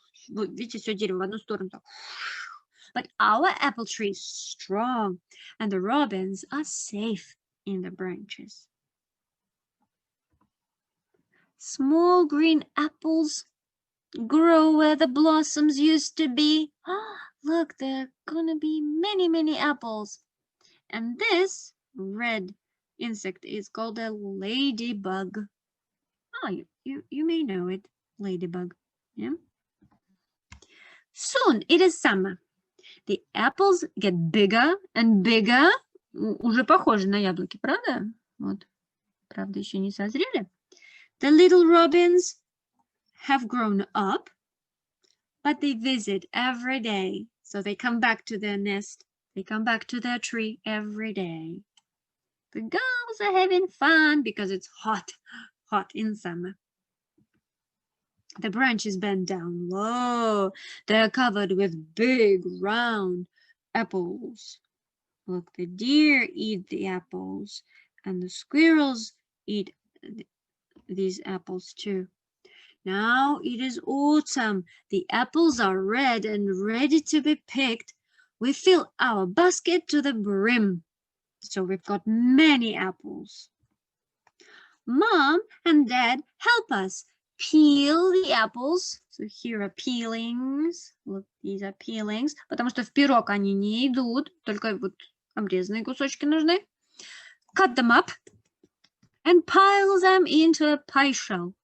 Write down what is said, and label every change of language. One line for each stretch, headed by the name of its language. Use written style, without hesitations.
Russian: Видите, все дерево в одну сторону.
English: But our apple tree is strong, and the robins are safe in the branches. Small green apples grow where the blossoms used to be. Look, there are gonna be many apples. And this red insect is called a ladybug. You may know it, ladybug. Yeah. Soon it is summer. The apples get bigger and bigger.
Russian: Уже похожи на яблоки, правда? Вот. Правда, еще не созрели.
English: The little robins have grown up, but they visit every day. So they come back to their nest. They come back to their tree every day. The girls are having fun because it's hot in summer. The branches bend down low. They're covered with big round apples. Look, the deer eat the apples and the squirrels eat these apples too. Now it is autumn. The apples are red and ready to be picked. We fill our basket to the brim. So we've got many apples. Mom and Dad help us peel the apples. So here are peelings. Look, these are peelings.
Russian: Потому что в пирог они не идут, только вот обрезанные кусочки нужны.
English: Cut them up and pile them into a pie shell.